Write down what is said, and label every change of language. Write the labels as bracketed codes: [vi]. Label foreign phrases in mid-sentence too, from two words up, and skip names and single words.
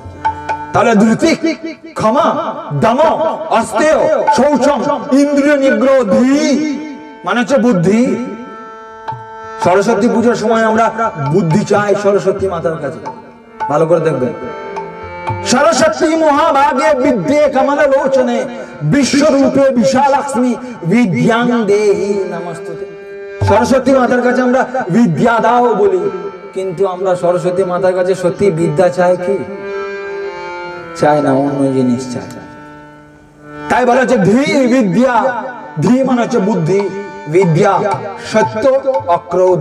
[bn] তাহলে [sa] ধৃতি ক্ষমা দম অস্তেয় শৌচম ইন্দ্রিয় নিগ্রহ ধী [bn] মানে হচ্ছে বুদ্ধি। সরস্বতী পুজোর সময় আমরা বুদ্ধি চাই সরস্বতী মাতার কাছে। ভালো করে দেখবেন, [sa] सरस्वती महाभागे विद्ये कमल लोचने विश्व रूपे विशालक्ष्मी विद्यांग देहि नमस्तुते। [bn] সরস্বতী মাতার কাছে আমরা বিদ্যা দাও বলি, কিন্তু আমরা সরস্বতী মাতার কাছে সত্যি বিদ্যা চাই কি? চাই না, অন্য জিনিস চাই। তাই বলা হচ্ছে ধী বিদ্যা, ধী মানে হচ্ছে বুদ্ধি, বিদ্যা সত্য অক্রোধ।